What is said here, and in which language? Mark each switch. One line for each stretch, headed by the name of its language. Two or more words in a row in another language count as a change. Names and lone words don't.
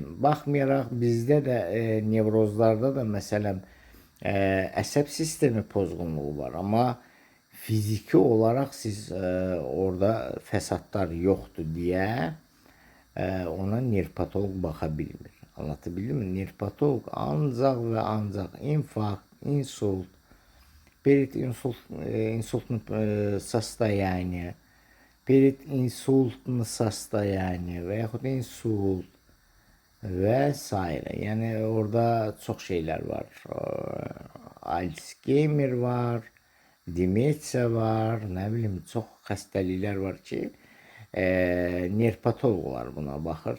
Azerbaijani: Baxmayaraq bizdə də nevrozlarda da məsələn əsəb sistemi pozğunluğu var, amma fiziki olaraq siz orada fəsadlar yoxdur deyə ona nevropatoloq baxa bilmir. Anlatabildim mi? Nevropatoloq ancaq və ancaq infarkt, insult,
Russian: перед инсультным состояние, перед инсультным состояние
Azerbaijani: və yaxud insult və s. Yəni orada çox şeylər var. Alzheimer var, demensiya var, nə bilim çox xəstəliklər var ki, nevropatoloqlar buna baxır.